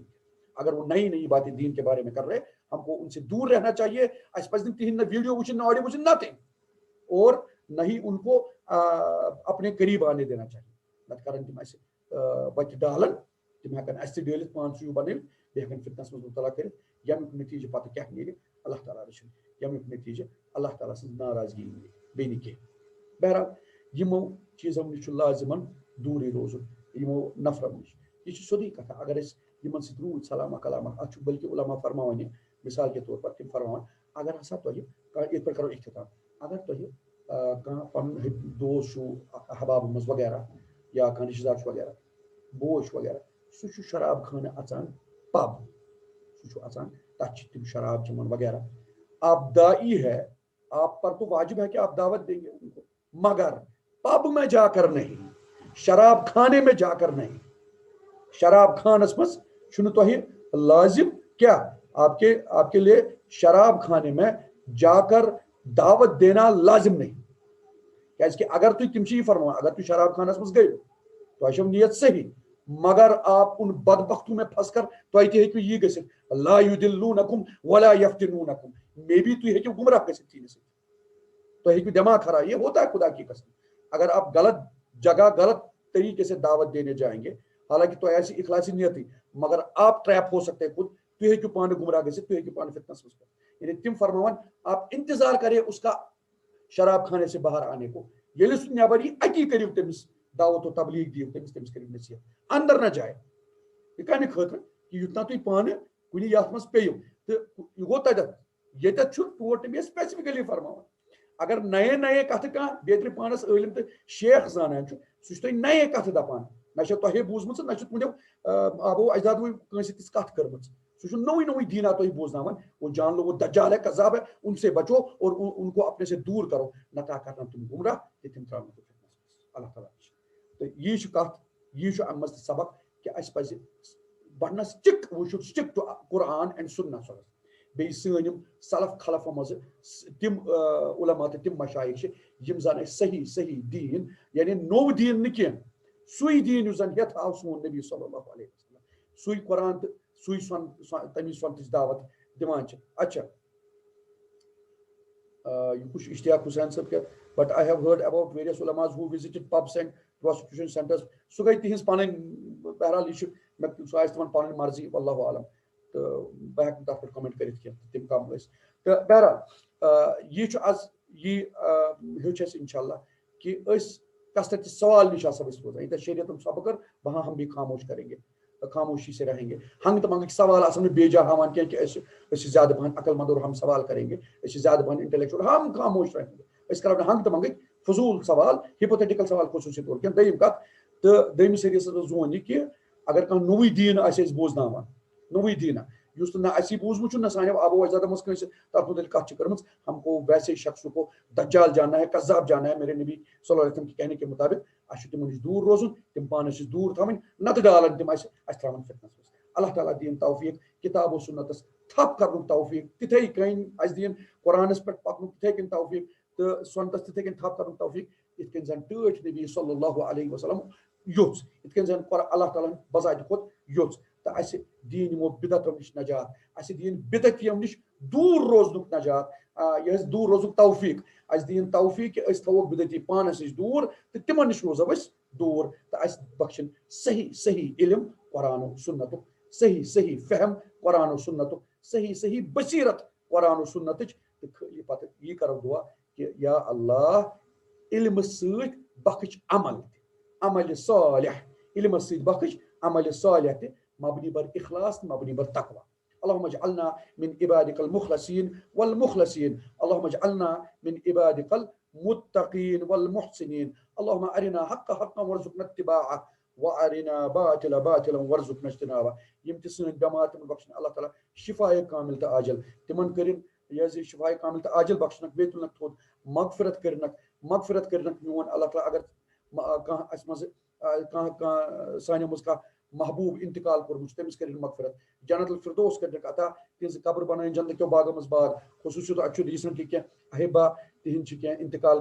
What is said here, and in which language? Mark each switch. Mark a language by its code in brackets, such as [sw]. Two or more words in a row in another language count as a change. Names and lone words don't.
[ur] اگر وہ نئی نئی باتیں دین کے بارے میں کر رہے, ہم کو ان سے دور رہنا چاہیے. [ks] اَسہِ پزِ نہٕ تِہنٛد نہ ویڈیو وٕچھِنۍ نہ آڈیو وٕچھِنۍ نتھنگ, [ur] اور نہ ہی ان کو اپنے قریب آنے دینا چاہیے. [ks] نتہٕ کرن تِم اَسہِ وتہِ ڈالن, تِم ہٮ۪کن اَسہِ تہِ ڈٲلِتھ, پانہٕ چھُ بنٲوِتھ, بیٚیہِ ہٮ۪کن فتنس منٛز مبتلا کٔرِتھ, ییٚمیُک نتیٖجہٕ پتہٕ کیٛاہ نیرِ اللہ تعالیٰ رٔچھِنۍ, ییٚمیُک نتیٖجہٕ اللہ تعالیٰ سٕنٛز ناراضگی نیرِ, بیٚیہِ نہٕ کینٛہہ. بہرحال یِمو چیٖزو نِش چھُ لازِمن دوٗرٕے روزُن, یِمو نفرو نِش. یہِ چھِ سیوٚدُے کتھا. اگر أسۍ یِمن سۭتۍ روٗدۍ سلاما کلاما, اتھ چھُ بلکہِ علما فرماوان یہِ [ur] مثال کے طور پر, [ks] تِم فرماوان اگر ہسا تۄہہِ یِتھ پٲٹھۍ کرو اختتام, اگر تۄہہِ کانٛہہ پنُن دوست چھُو احبابہٕ منٛز وغیرہ, یا کانٛہہ رشتہٕ دار چھُ وغیرہ, بوے چھُ وغیرہ, سُہ چھُ شراب خانہٕ اژان پب, سُہ چھُ اژان تتھ چھِ تِم شراب چٮ۪وان وغیرہ. [ur] آپ دائی ہے, آپ پر تو واجب ہے کہ آپ دعوت دیں گے ان کو, مگر پب میں جا کر نہیں, شراب کھانے میں جا کر نہیں. [ks] شراب خانس منٛز چھُنہٕ تۄہہِ لازم کیا, [ur] آپ کے لیے شراب کھانے میں جا کر دعوت دینا لازم نہیں. [ks] کیازِ کہ اگر تُہۍ, تِم چھِ یہِ فرماوان, اگر تُہۍ شراب خانس منٛز گٔیو, تۄہہِ چھو نیت صحیح, [ur] مگر آپ ان بدبختوں میں پھنس کر [ks] تۄہہِ تہِ ہیٚکِو یی گٔژھِتھ, [ar] لا یُدِلونکم ولا یفتنونکم, [ks] مے بھی تُہۍ ہیٚکِو گمراہ گٔژھِتھ چیٖزِ سۭتۍ, تۄہہِ ہیٚکِو دٮ۪ماغ خراب. [ur] یہ ہوتا ہے خدا کی قسم. اگر آپ غلط جگہ غلط طریقے سے دعوت دینے جائیں گے, حالانکہ [ks] تۄہہِ آسہِ اخلاصی نیتٕے, [ur] مگر آپ ٹریپ ہو سکتے خود, [ks] تُہۍ ہیٚکِو پانہٕ گمراہ گٔژھِتھ, تُہۍ ہیٚکِو پانہٕ فتنس منٛز پٮ۪تھ. یعنی تِم فرماوان [ur] آپ انتظار کرے اس کا شراب کھانے سے باہر آنے کو, [ks] ییٚلہِ سُہ نٮ۪بر یی اتی کٔرِو تٔمِس دعوت و تبلیغ دِیِو تٔمِس, تٔمِس کٔرِو نصیحت, اندر نہ جایہِ. یہِ کمہِ خٲطرٕ کہ یوٚتام تُہۍ پانہٕ کُنہِ یتھ منٛز پیٚیِو, تہٕ یہِ گوٚو تتٮ۪تھ. ییٚتٮ۪تھ چھُ تور تٔمۍ اسپیسفکلی فرماوان, اگر نئے کتھٕ کانٛہہ بیترِ پانس عٲلم تہٕ شیخ زانان چھُ, سُہ چھُ تۄہہِ نئے کتھٕ دپان, نہ چھو تۄہہِ بوٗزمٕژ, نہ چھُ تُہنٛدیو آبو اجدادو کٲنٛسہِ تِژھ کتھ کٔرمٕژ. سُہ چھُ نوٚوُے دیٖنا تۄہہِ بوزناوان. [ur] وہ جان لو وہ دجال ہے, قذاب ہے, ان سے بچو اور ان کو اپنے سے دور کرو, [ks] نتہٕ کرنا تِم گمراہ تہٕ تِم تراونا تِم فتنس منٛز. اللہ تعالیٰ تہٕ یی چھُ کتھ, یی چھُ اَمہِ منٛز تہِ سبق کہ اَسہِ پزِ بڑنا سٹک, [en] we should stick to Quran and Sunnah. [ks] بیٚیہِ سٲنۍ یِم سلف خلفو منٛز تِم علما تہٕ تِم مشایخ چھِ یِم زن اَسہِ صحیح دیٖن, یعنی نوٚو دیٖن نہٕ کینٛہہ, سُے دیٖن یُس زن ہٮ۪تھ آو سون نبی صلی اللہ علیہ وسلم, سُے قرآن تہٕ سُے تمی سۄنتٕچ دعوت دِوان چھِ. اچھا, یہِ کُس چھُ اشتیاق حسین صٲب کیٛاہ, [en] But I have heard about various ulemas who visited pubs and prostitution centers. [ks] سُہ گٔے تِہنٛز پنٕنۍ, بہرحال یہِ چھُ سُہ آسہِ تِمن پنٕنۍ مرضی, واللہ عالم, تہٕ بہٕ ہٮ۪کہٕ نہٕ تتھ پٮ۪ٹھ کمنٹ کٔرِتھ کینٛہہ, تِم کم ٲسۍ. تہٕ بہرحال یہِ چھُ آز یہِ ہیوٚچھ اَسہِ انشاء اللہ کہ أسۍ کس تتہِ سوال نِش آسو أسۍ روزان. ییٚتٮ۪تھ شریعتن سبق کٔر, [ur] وہاں ہم بھی خاموش کریں گے, خاموشی سے رہیں گے. [ks] ہنگ تہٕ منگٕکۍ سوال آسن نہٕ بیجا ہاوان کینٛہہ کہ أسۍ چھِ زیادٕ پہن عقل مند [ur] اور ہم سوال کریں گے, [ks] أسۍ چھِ زیادٕ پہن انٹلیکچوئل, [ur] ہم خاموش رہیں گے. [ks] أسۍ کرو نہٕ ہنگ تہٕ منگٕکۍ فضوٗل سوال, ہپوتھیٹیکل سوال خصوٗصی طور کینٛہہ. دوٚیِم کتھ, تہٕ دوٚیمِس حدیثس منٛز ووٚن یہِ کہ اگر کانٛہہ نوٚوُے دیٖن آسہِ اَسہِ بوزناوان, نوٚوُے دیٖنا یُس نہٕ اَسی بوٗزمُت چھُ نہ سانیو آبو اجدادو منٛز کٲنٛسہِ تَتھ مُتعلِق کَتھ چھِ کٔرمٕژ [ur] ہم کو ویسے شخص کو دجال جاننا ہے قذاب جاننا ہے میرے نبی صلی اللہ علیہ وسلم کے کہنے کے مطابق [ks] اَسہِ چھُ تِمن نِش دوٗر روزُن تِم پانَس چھِ دوٗر تھاوٕنۍ نَتہٕ ڈالَن تِم اَسہِ ترٛاوَن فتنَس منٛز اللہ تعالیٰ دِیِن توفیٖق کِتاب و سُنتَس تھپھ کَرنُک توفیٖق تِتھَے کٔنۍ اَسہِ دِیِن قرآنَس پٮ۪ٹھ پَکنُک تِتھَے کٔنۍ توفیٖق تہٕ سُنتَس تِتھَے کٔنۍ تھپھ کَرنُک توفیٖق یِتھ کٔنۍ زَن ٹٲٹھۍ نبی صلی اللہ علیہ وسلم یوٚژھ یِتھ کٔنۍ زَن اللہ تعالیٰ ہن بذاتہِ کھوٚت یوٚژھ تہٕ اَسہِ دِیِن یِمو بِدعتو نِش نجات اَسہِ دِیِن بِدعتِیو نِش دوٗر روزنُک نجات یہِ اَسہِ دوٗر روزنُک توفیٖق اَسہِ دِیِن توفیٖق کہِ أسۍ تھاووکھ بِدعتی پانَس نِش دوٗر تہٕ تِمن نِش روزو أسۍ دوٗر تہٕ اَسہِ بخشن صحیح صحیح علم قرآن و سُنتُک صحیح صحیح فہم قرآن و سُنتُک صحیح صحیح بصیرت قرآن و سُنتٕچ تہٕ خٲلی پتہٕ یی کرو دُعا کہِ یا اللہ علمہٕ سۭتۍ بخش عمل تہِ عملِ صالح علمس سۭتۍ بخش عملِ صالح تہِ مبنی بر اخلاص مبنی بر تقوى [ar] اللهم اجعلنا من عبادك المخلصين والمخلصين اللهم اجعلنا من عبادك المتقين والمحسنين اللهم أرنا حق حقا وارزقنا اتباعه وأرنا باطلا باطلا وارزقنا اجتنابه [ks] يم تہِ سٲنۍ بٮ۪مار تِمن بخشن اللہ تعالیٰ شفاء کامل تہٕ عاجل تِمن کٔرِنۍ یہِ شفاء کامل تہٕ عاجل بخشنکھ بیٚیہِ تُلنکھ تھوٚد مغفرت کٔرنکھ میون اللہ تعالیٰ اگر کانٛہہ اَسہِ منٛز کانٛہہ سانیو منٛز کانٛہہ محبوٗب انتقال کوٚرمُت چھُ تٔمِس کٔرِنۍ مغفرت جنت الفردوس کٔرنکھ عطا تِہنٛزٕ قبر بنٲیِن جنتہٕ کیو باغو منٛز باغ خصوٗصی اَتہِ چھُ ریٖسنٹلی کینٛہہ احبا تِہنٛدۍ چھِ کینٛہہ انتقال